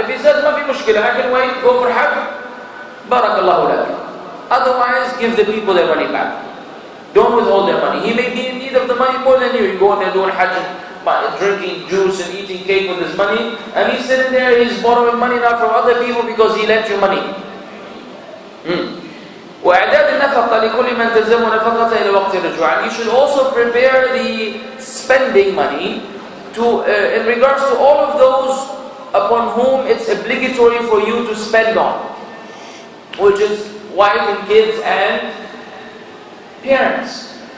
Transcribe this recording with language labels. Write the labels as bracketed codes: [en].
[en] If he says, [ar] "Ma fi mushkila, [en] I can wait, go for Hajj," Barakallahu lak. Otherwise, give the people their money back. Don't withhold their money. He may be in need of the money more than you. You go in there doing Hajj, drinking juice and eating cake with his money, and he's sitting there, he's borrowing money now from other people because he lent you money. [ar] وإعداد النفقة لكل من تلزمه نفقة إلى وقت الرجوع. [en] You should also prepare the spending money to in regards to all of those upon whom it's obligatory for you to spend on, which is wife and kids and parents.